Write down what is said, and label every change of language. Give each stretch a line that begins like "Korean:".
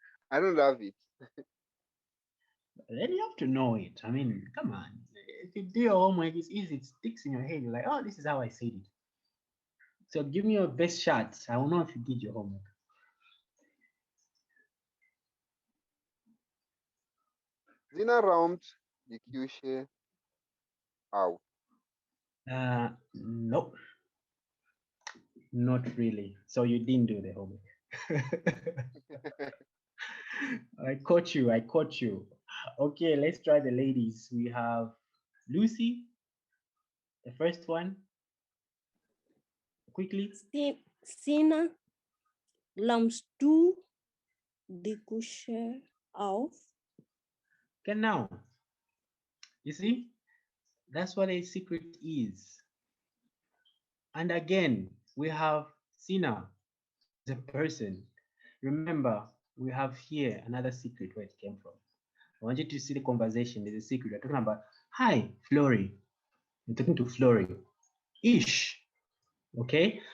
English: I don't have it. then you have to know it. I mean, come on. If you do your homework, it's easy. It sticks in your head. You're like, oh, this is how I said it. So give me your best shot. I will know if you did your homework.
German: Zina raumt die Küche auf.
English: Nope. Not really. So you didn't do the homework. I caught you. I caught you. Okay, let's try the ladies. We have Lucy, the first one. Quickly.
German: Zina räumst du die Küche auf? Genau.
English: You see, that's what a secret is. And again, we have Sina, the person. Remember, we have here another secret where it came from. I want you to see the conversation. There's a secret. We're talking about, hi, Flory. You're talking to Flory. Ish. Okay?